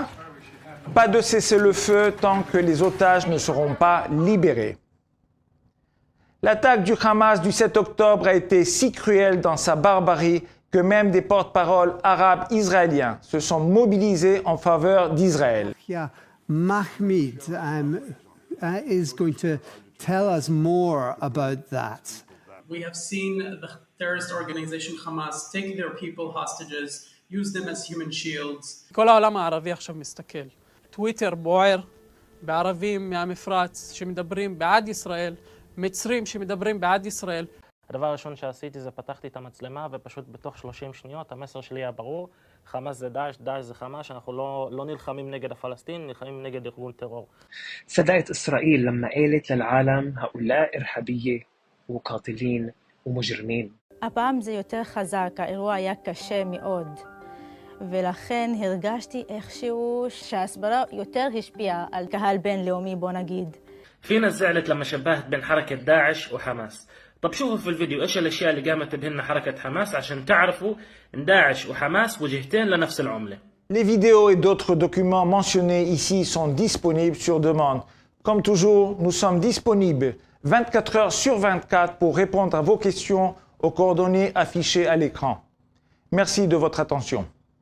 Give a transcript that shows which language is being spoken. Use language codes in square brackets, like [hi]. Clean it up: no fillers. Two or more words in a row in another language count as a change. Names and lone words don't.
[fr] Pas de cessez-le-feu tant que les otages ne seront pas libérés. L'attaque du Hamas du 7 octobre a été si cruelle dans sa barbarie que même des porte-paroles arabes israéliens se sont mobilisés en faveur d'Israël. [en] Mahmoud is going to tell us more about that. We have seen the terrorist organization Hamas take their people hostages, use them as human shields. [he] כל העולם הערבי עכשיו מסתכל. טוויטר בוער בערבים מהמפרץ שמדברים בעד ישראל, מצרים שמדברים בעד ישראל. הדבר הראשון שעשיתי זה פתחתי את המצלמה ופשוט בתוך 30 שניות המסר שלי היה ברור, חמאס זה דאעש, דאעש זה חמאס, אנחנו לא נלחמים נגד הפלסטינים, נלחמים נגד ארגון טרור. [ar] صدقت إسرائيل لما قالت للعالم هؤلاء إرهابية وقاتلين ومجرمين. [he] הפעם זה יותר חזק, האירוע היה קשה מאוד, ולכן הרגשתי איכשהו שההסברה יותר השפיעה על קהל בינלאומי, בוא נגיד. [ar] في ناس زعلت لما شبهت بين حركة داعش وحماس. طب شوفوا في الفيديو ايش الاشياء اللي قامت بهن حركة حماس عشان تعرفوا ان داعش وحماس وجهتين لنفس العملة. [fr] Les vidéos et d'autres documents mentionnés ici sont disponibles sur demande. Comme toujours, nous sommes disponibles 24 heures sur 24 pour répondre à vos questions aux coordonnées affichées à l'écran. Merci de votre attention.